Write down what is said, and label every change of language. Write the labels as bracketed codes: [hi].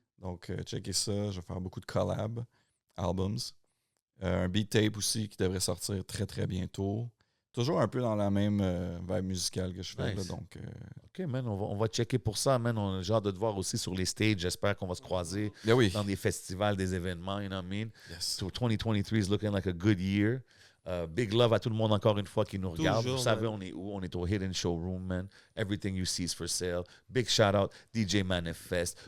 [fr] Donc, checkez ça. Je vais faire beaucoup de collabs, albums. Un beat tape aussi qui devrait sortir très, très bientôt. Toujours un peu dans la même vibe musicale que je fais. [en] Nice. [fr] Là, donc, OK, man, on va checker pour ça, man. On a hâte de te voir aussi sur les stages. J'espère qu'on va se croiser ben oui. dans des festivals, des événements, [en] you know what I mean? Yes. So 2023 is looking like a good year. Big love [fr] à tout le monde encore une fois qui nous regarde. Toujours, Vous savez, [en] man. [fr] on est où? On est au Hidden Showroom, man. [en] Everything you see is for sale. Big shout out, DJ Manifest.